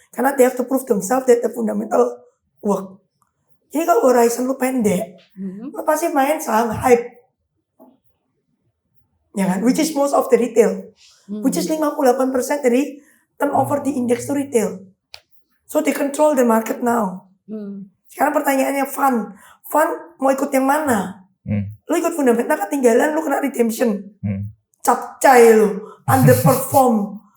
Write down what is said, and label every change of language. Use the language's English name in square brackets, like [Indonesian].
[English] Karena they have to prove themselves that the fundamental work. [Indonesian] Jadi kalau horizon lu pendek, lu pasti main saham hype. Ya kan? [English] Which is most of the retail. Which is 58% [Indonesian] dari turnover di index [English] to retail. So they control the market now. [Indonesian] Sekarang pertanyaannya fund mau ikut yang mana? Lu ikut fundamental ketinggalan, lu kena redemption. Capcay lu, underperform.